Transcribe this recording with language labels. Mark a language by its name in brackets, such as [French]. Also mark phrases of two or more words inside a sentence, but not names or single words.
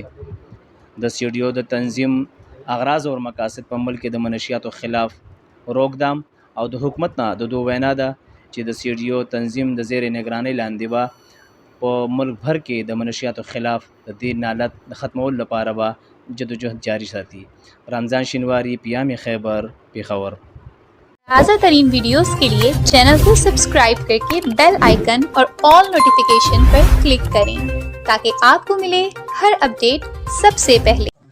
[Pashto] د سی ډي او د تنظیم اغراض او مقاصد په ملک کې د منشیاتو خلاف روکدام او د حکومت نه د دوه وینا ده چې د سی ډي او تنظیم د زیر نگرانی لاندې به په ملک بھر کې د منشیاتو خلاف د دې نالت د ختمولو لپاره به جدوجہد جاری ساتي. رمضان شینواری، پیام خیبر، پیښور. [Urdu] تازہ ترین ویڈیوز کے لیے چینل کو سبسکرائب کرکے [English] bell icon [Urdu] और [English] all notification [Urdu] پر کلک کریں تاکہ آپکو ملے ہر اپڈیٹ سب سے پہلے.